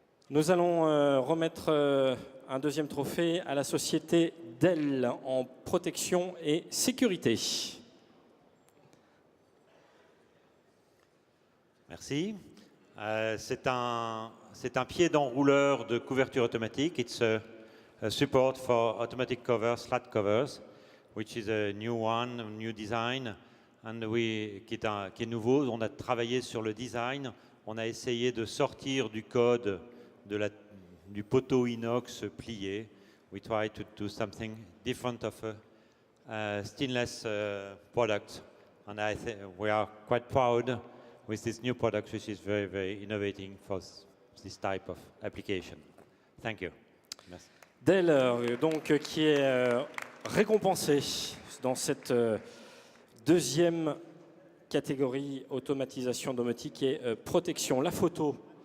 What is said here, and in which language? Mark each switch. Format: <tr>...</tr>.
<fr>Nous allons remettre un deuxième trophée à la société Dell en protection et sécurité. Merci. C'est un pied d'enrouleur de couverture automatique.</fr> <en>It's a support for automatic covers, flat covers, which is a new one, a new design, and</en> <fr>qui est nouveau. On a travaillé sur le design. On a essayé de sortir du code du poteau inox plié.</fr> <en>We try to do something different of a stainless product, and I think we are quite proud with this new product, which is very, very innovating for this type of application. Thank you. Merci.</en> <fr>Dell, donc, qui est récompensé dans cette deuxième catégorie automatisation domotique et protection. La photo.</fr>